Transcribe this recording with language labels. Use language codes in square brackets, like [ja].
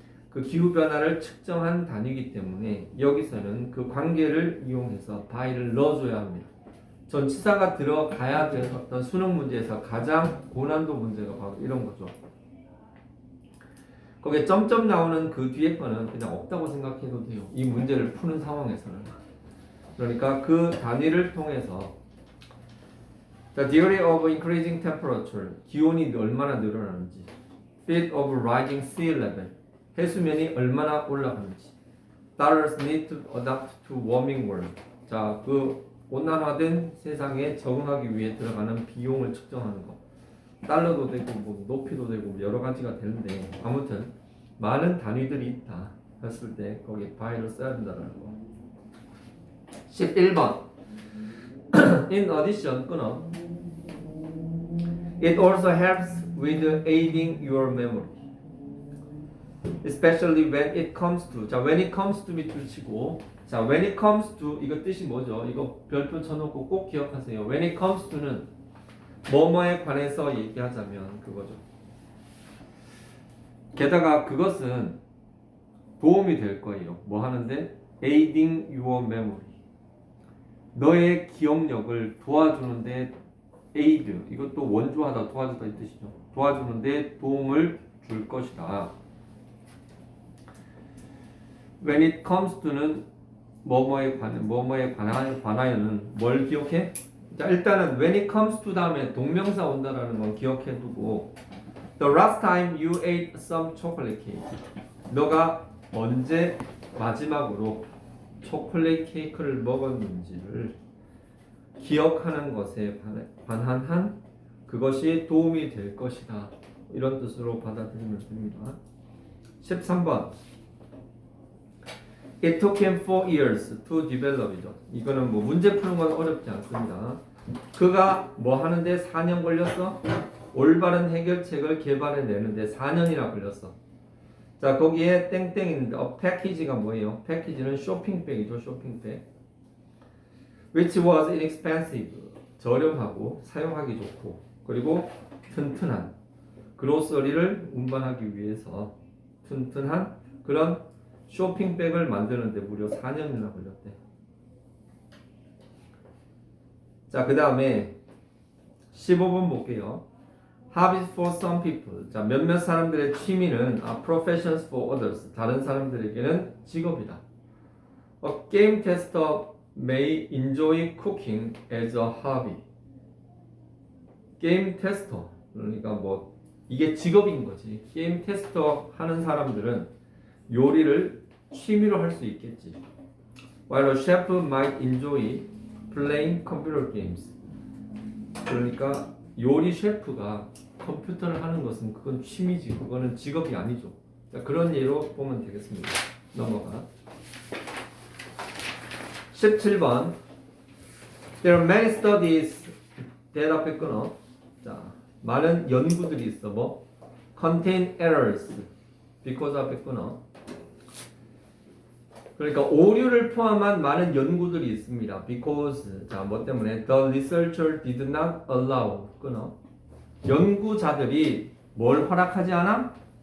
[ko] 그 기후 변화를 측정한 단위이기 때문에 여기서는 그 관계를 이용해서 by를 넣어줘야 합니다. 전치사가 들어가야 되는 어떤 수능 문제에서 가장 고난도 문제가 바로 이런 거죠. 거기에 점점 나오는 그 뒤에 거는 그냥 없다고 생각해도 돼요. 이 문제를 푸는 상황에서는. [en] 그러니까 그 단위를 통해서 The theory of increasing temperature, 기온이 얼마나 늘어나는지, Speed of rising sea level, 해수면이 얼마나 올라가는지, Dollars need to adapt to warming world. [ko] 자, 그 온난화된 세상에 적응하기 위해 들어가는 비용을 측정하는 거. 달러도 되고 뭐 높이도 되고 여러 가지가 되는데 아무튼 많은 단위들이 있다 했을 때 거기에 by를 써야 된다는 거. 11번. [en] In addition, 끊어. It also helps with aiding your memory. Especially when it comes to. [ko] 자, when it comes to 밑줄 치고. 자, when it comes to 이거 뜻이 뭐죠? 이거 별표 쳐놓고 꼭 기억하세요. when it comes to 는 뭐뭐에 관해서 얘기하자면 그거죠. 게다가 그것은 도움이 될 거예요. [en] 뭐 하는데? aiding your memory. [ko] 너의 기억력을 도와주는데 aid. 이것도 원조하다, 도와주다 이 뜻이죠. 도와주는데 도움을 줄 것이다. when it comes to 는 뭐뭐에 관하여는 뭘 기억해? 자, 일단은 when it comes to 다음에 동명사 온다라는 건 기억해 두고 the last time you ate some chocolate cake. 너가 언제 마지막으로 초콜릿 케이크를 먹었는지를 기억하는 것에 관한 한 그것이 도움이 될 것이다. 이런 뜻으로 받아들이면 됩니다. [en] 13번 It took him 4 years to develop 이죠. [ko] 이거는 뭐 문제 푸는 건 어렵지 않습니다. 그가 뭐 하는데 4년 걸렸어? 올바른 해결책을 개발해내는데 4년이나 걸렸어. 자, 거기에 땡땡인데 패키지가 뭐예요? 패키지는 쇼핑백이죠. 쇼핑백. Which was inexpensive. 저렴하고 사용하기 좋고 그리고 튼튼한 그로서리를 운반하기 위해서 튼튼한 그런 쇼핑백을 만드는데 무려 4년이나 걸렸대. 자, 그 다음에 15번 볼게요. [en] Hobbies for some people. [ko] 자, 몇몇 사람들의 취미는 professions for others. 다른 사람들에게는 직업이다. [en] A game tester may enjoy cooking as a hobby. [ko] 게임 테스터. 그러니까 뭐 이게 직업인 거지. 게임 테스터 하는 사람들은 요리를 취미로 할 수 있겠지. [en] While a chef might enjoy playing computer games. [ko] 그러니까 요리 셰프가 컴퓨터를 하는 것은 그건 취미지. 그거는 직업이 아니죠. 자, 그런 예로 보면 되겠습니다. 넘어가. 17번. [en] There are many studies that 앞에 끊어. [ko] 자, 많은 연구들이 있어. 뭐? Contain errors. Because 앞에 끊어. 그러니까 오류를 포함한 많은 연구들이 있습니다. [en] Because 자, 뭐 때문에 the researcher did not allow 끊어. [ko] 연구자들이 뭘 허락하지 않아?